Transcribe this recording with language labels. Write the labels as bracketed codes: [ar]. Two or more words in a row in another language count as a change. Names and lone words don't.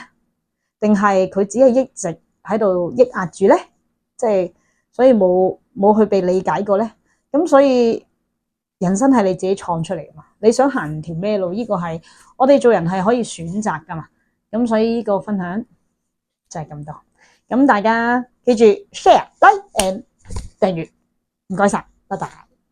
[yue] 定係佢只係一直喺度抑壓住咧？即係所以冇去被理解過咧。咁所以人生係你自己創出嚟噶嘛？你想行條咩路？呢個係我哋做人係可以選擇噶嘛？咁所以呢個分享就係咁多。咁大家記住 [en] share、like and [yue] 訂閱，唔該晒，拜拜。